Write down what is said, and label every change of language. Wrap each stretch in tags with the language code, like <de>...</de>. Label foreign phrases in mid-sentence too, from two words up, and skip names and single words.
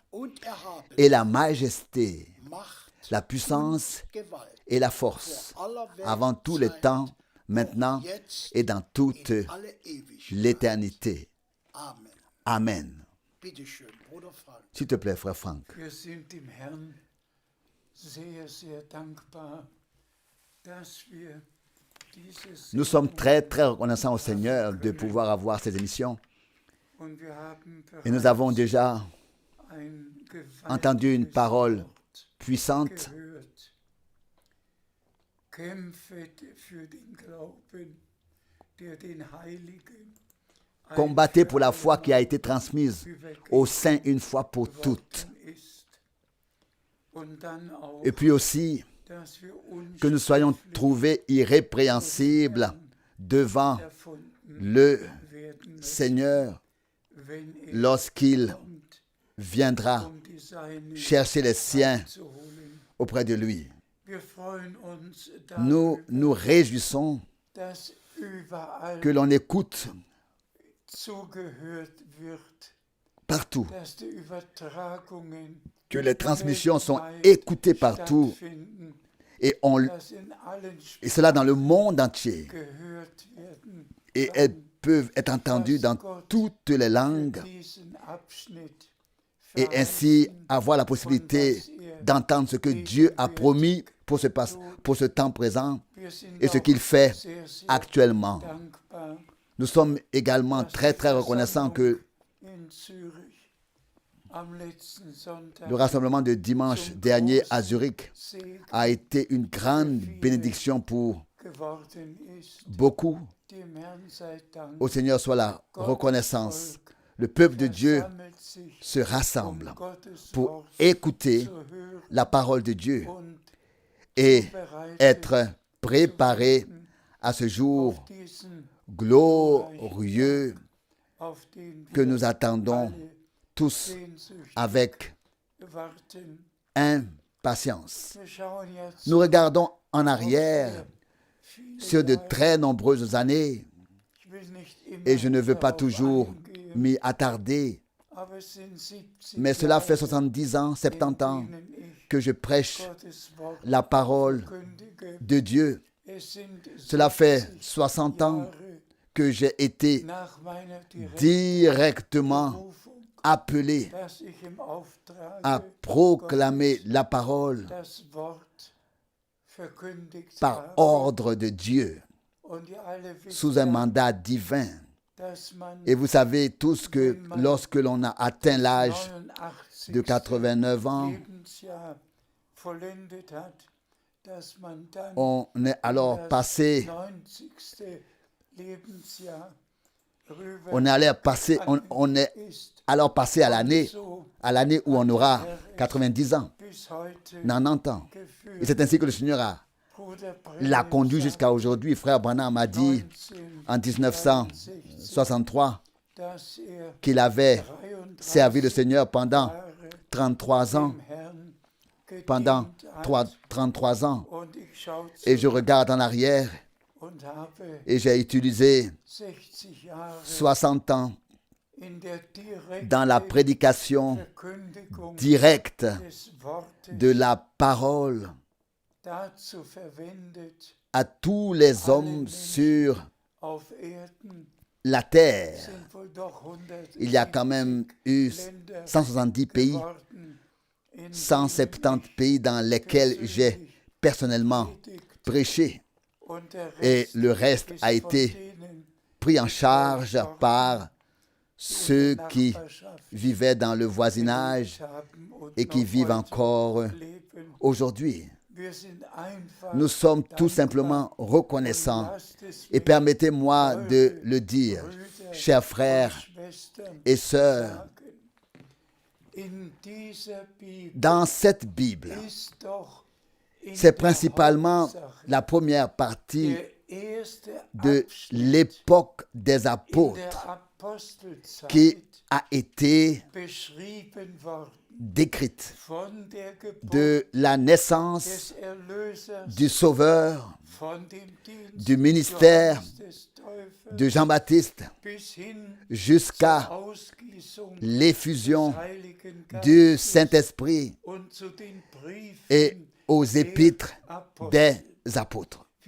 <de>und Erhaben,</de> <fr>et la majesté,</fr> <de>Macht</de> <fr>la puissance</fr> <de>und Gewalt</de> <fr>et la force,</fr> <de>vor aller</de> <fr>avant tous les</fr> <de>Weltzeit,</de> <fr>temps, maintenant</fr> <de>jetzt</de> <fr>et dans toute</fr> <de>in alle Ewigkeit.</de> <fr>l'éternité.</fr> <de>Amen.</de> <fr>Amen.</fr> <de>Bitte schön, Bruder Frank.</de> <fr>S'il te plaît, frère Franck.</fr> <de>Wir sind dem Herrn sehr, sehr dankbar, dass wir dieses</de> <fr>Nous sommes très, très reconnaissants au Seigneur de pouvoir avoir ces émissions.</fr> <de>und wir haben</de> <fr>Et nous avons déjà</fr> <de>ein</de> <fr>entendu une</fr> <de>gewaltiges</de> <fr>parole</fr> <de>Wort</de> <fr>puissante.</fr> <de>gehört. Kämpfet für den Glauben, der den Heiligen</de> <fr>Combattez pour la foi qui a été transmise aux saints une fois pour toutes.</fr> <de>ist. Und dann auch,</de> <fr>Et puis aussi,</fr> <de>dass wir uns</de> <fr>que nous soyons trouvés irrépréhensibles devant</fr> <de>erfunden</de> <fr>le</fr> <de>werden,</de> <fr>Seigneur</fr> <de>wenn</de> <fr>lorsqu'il</fr> <de>kommt,</de> <fr>viendra</fr> <de>die Seinen</de> <fr>chercher les siens</fr> <de>zu holen.</de> <fr>auprès de lui.</fr> <de>Wir freuen uns</de> <fr>Nous</fr> <de>darüber,</de> <fr>nous réjouissons</fr> <de>dass überall</de> <fr>que l'on écoute</fr> <de>zugehört wird,</de> <fr>partout,</fr> <de>dass die Übertragungen</de> <fr>que les transmissions sont écoutées partout</fr> <de>stattfinden,</de> <fr>et,</fr> <de>dass in allen</de> <fr>et cela dans le monde entier.</fr> <de>gehört werden.</de> <fr>Et elles peuvent être entendues dans toutes les langues</fr> <de>Diesen Abschnitt</de> <fr>et ainsi avoir la possibilité d'entendre ce que Dieu a promis pour ce temps présent</fr> <de>wir sind</de> <fr>et ce</fr> <de>auch</de> <fr>qu'il fait</fr> <de>sehr, sehr</de> <fr>actuellement.</fr> <de>dankbar,</de> <fr>Nous sommes également très, très reconnaissants que</fr> <de>in Zürich am letzten Sonntag</de> <fr>le rassemblement de dimanche dernier à Zurich</fr> <de>Segen</de> <fr>a été une grande bénédiction pour</fr> <de>geworden ist.</de> <fr>beaucoup.</fr> <de>Dem Herrn sei Dank.</de> <fr>Au Seigneur soit la reconnaissance. Le peuple de Dieu</fr> <de>Sammelt sich,</de> <fr>se rassemble</fr> <de>Gottes</de> <fr>pour</fr> <de>Wort</de> <fr>écouter</fr> <de>zu hören</de> <fr>la parole de Dieu</fr> <de>und</de> <fr>et</fr> <de>bereit</de> <fr>être préparé à ce jour</fr> <de>diesen,</de> <fr>glorieux</fr> <de>auf den</de> <fr>que</fr> <de>wir</de> <fr>nous attendons</fr> <de>alle</de> <fr>tous</fr> <de>sehnsüchtig</de> <fr>avec</fr> <de>warten.</de> <fr>impatience.</fr> <de>Wir schauen jetzt</de> <fr>Nous regardons en arrière</fr> <de>viele</de> <fr>sur de</fr> <de>Jahre.</de> <fr>très nombreuses années</fr> <de>Ich will nicht immer</de> <fr>et je ne veux pas</fr> <de>darauf</de> <fr>toujours</fr> <de>eingehen,</de> <fr>m'y attarder,</fr> <de>aber es sind 70</de> <fr>mais cela fait</fr> <de>Jahre,</de> <fr>70 ans, 70 ans</fr> <de>in denen ich</de> <fr>que je prêche</fr> <de>Gottes Wort</de> <fr>la parole</fr> <de>verkündige.</de> <fr>de Dieu.</fr> <de>Es sind</de> <fr>Cela fait</fr> <de>70</de> <fr>60 ans</fr> <de>Jahre</de> <fr>que j'ai été</fr> <de>nach meiner direkten</de> <fr>directement</fr> <de>Berufung,</de> <fr>appelé</fr> <de>dass ich im Auftrag</de> <fr>à proclamer la parole</fr> <de>das Wort verkündigt</de> <fr>par</fr> <de>habe.</de> <fr>ordre de Dieu,</fr> <de>Und ihr alle wisst</de> <fr>sous un</fr> <de>ja,</de> <fr>mandat divin.</fr> <de>dass man</de> <fr>Et vous savez tous que lorsque l'on a atteint l'âge</fr> <de>89.</de> <fr>de 89 ans,</fr> <de>Lebensjahr vollendet hat, dass man dann</de> <fr>on est alors</fr> <de>das</de> <fr>passé,</fr> <de>90. Lebensjahr rüber</de> <fr>on est allé passer, on est</fr> <de>ist.</de> <fr>alors passé à l'année où on aura 90 ans,</fr> <de>Bis heute</de> <fr>90 ans.</fr> <de>geführt.</de> <fr>Et c'est ainsi que le Seigneur</fr> <de>Bruder</de> <fr>l'a</fr> <de>Branham</de> <fr>conduit</fr> <de>sagt</de> <fr>jusqu'à aujourd'hui. Frère Branham m'a dit en 1963</fr> <de>dass</de> <fr>qu'il avait</fr> <de>33</de> <fr>servi le Seigneur pendant</fr> <de>Jahre</de> <fr>33 ans,</fr> <de>dem Herrn gedient</de> <fr>pendant</fr> <de>hat.</de> <fr>33 ans.</fr> <de>Und ich schaue</de> <fr>Et je regarde en arrière</fr> <de>und habe</de> <fr>et j'ai utilisé</fr> <de>60 Jahre</de> <fr>60 ans</fr> <de>in der direkten</de> <fr>dans la prédication</fr> <de>Verkündigung</de> <fr>directe</fr> <de>des Wortes</de> <fr>de la parole</fr> <de>dazu verwendet,</de> <fr>à tous les hommes sur</fr> <de>auf Erden</de> <fr>la terre.</fr> <de>sind wohl doch 170</de> <fr>Il y a quand même eu 170 pays,</fr> <de>geworden, in</de> <fr>170 pays dans lesquels j'ai personnellement prêché.</fr> <de>und der</de> <fr>Et</fr> <de>Rest</de> <fr>le reste</fr> <de>ist</de> <fr>a</fr> <de>von</de> <fr>été</fr> <de>denen,</de> <fr>pris en charge par ceux qui vivaient dans le voisinage</fr> <de>haben und</de> <fr>et qui</fr> <de>noch</de> <fr>vivent</fr> <de>heute</de> <fr>encore</fr> <de>leben.</de> <fr>aujourd'hui.</fr> <de>Wir sind einfach</de> <fr>Nous sommes tout</fr> <de>dankbar.</de> <fr>simplement reconnaissants.</fr> <de>Lasst es</de> <fr>Et</fr> <de>mich,</de> <fr>permettez-moi de le dire,</fr> <de>Brüder</de> <fr>chers</fr> <de>und</de> <fr>frères</fr> <de>Schwestern,</de> <fr>et sœurs,</fr> <de>sagen. In dieser Bibel</de> <fr>dans cette Bible,</fr> <de>ist doch in</de> <fr>c'est</fr> <de>der</de> <fr>principalement</fr> <de>Hauptsache</de> <fr>la première partie</fr> <de>der</de> <fr>de l'époque des apôtres qui a été décrite, de la naissance du Sauveur, du ministère de Jean-Baptiste jusqu'à l'effusion du Saint-Esprit et aux épîtres des apôtres.</fr>